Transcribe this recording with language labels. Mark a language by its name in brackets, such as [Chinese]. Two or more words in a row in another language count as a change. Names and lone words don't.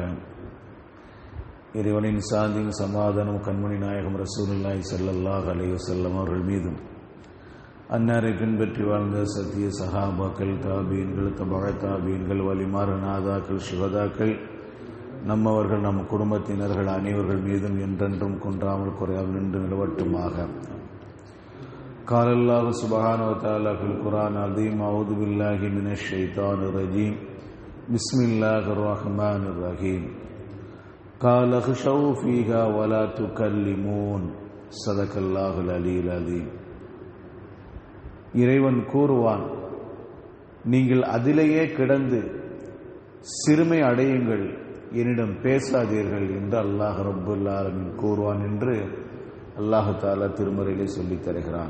[Tamil] இறைவனின் சாந்தியும் சமாதானம் கண்மணி நாயகம் [Arabic] رسول الله صلى الله عليه وسلم [Tamil] அவர்கள் மீதும், அன்னாரை பின்பற்றி வாழ்ந்த சத்திய சஹாபாக்கள், தாபீன்கள், தபஅ தாபீன்கள், வலிமார், நாதாக்கள், சுஹதாக்கள், நம்மவர்கள், நம் குடும்பத்தினர்கள் அனைவர்கள் மீதும் என்றென்றும் குன்றாமல் குறையாமல் நின்று நிலவட்டுமாக. [Arabic] قال الله سبحانه وتعالى في القرآن العظيم: أعوذ بالله من الشيطان الرجيم بسم الله الرحمن الرحيم قال اخسئوا فيها ولا تكلمون صدق الله العلي العظيم. [Tamil] இறைவன் கூறுவான், நீங்கள் அதிலேயே கிடந்து சிறுமை அடையுங்கள், என்னிடம் பேசாதீர்கள் என்று [Arabic] الله رب العالمين [Tamil] கூறுவான் என்று [Arabic] الله تعالى [Tamil] திருமறையிலே சொல்லித் தருகிறான்.